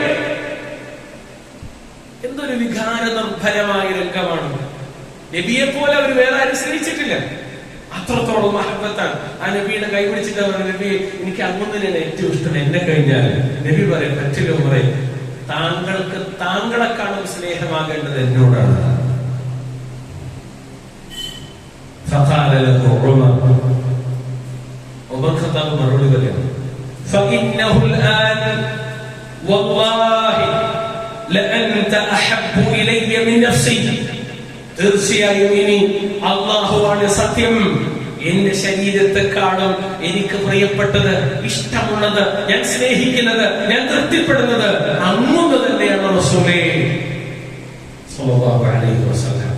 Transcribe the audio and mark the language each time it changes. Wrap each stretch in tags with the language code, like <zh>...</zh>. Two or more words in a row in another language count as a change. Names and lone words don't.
<ml>എന്തൊരു വികാര നിർഭരമായ രംഗമാണ്. നബിയെ പോലെ അവർ വേറെ ആരും സ്നേഹിച്ചിട്ടില്ല. അത്രത്തോളം മഹബത്താണ്. ആ നബിയുടെ കൈ പിടിച്ചിട്ട് പറഞ്ഞു, നബി, എനിക്ക് അങ്ങൊന്നിനാണ് ഏറ്റവും ഇഷ്ടം, എന്നെ കഴിഞ്ഞാൽ. നബി പറയും, പറ്റില്ല ഉമറേ, താങ്കൾക്ക് താങ്കളെക്കാളും സ്നേഹമാകേണ്ടത് എന്നോടാണ്.</ml> <ar>فقال له عمر خطاب</ar> <ml>മറുപടി പറയുന്നു,</ml> <ar>فإنه الآن والله لأنت أحب إلي من نفسي.</ar> <ml>തീർച്ചയായും ഇനി അല്ലാഹുവാണ് സത്യം. എന്റെ ശരീരത്തെക്കാളും എനിക്ക് പ്രിയപ്പെട്ടത്, ഇഷ്ടമുള്ളത്, ഞാൻ സ്നേഹിക്കുന്നത്, ഞാൻ തൃപ്തിപ്പെടുന്നത് അങ്ങൊന്ന് തന്നെയാണ് റസൂലേ</ml> <ar>صلى الله عليه وسلم.</ar>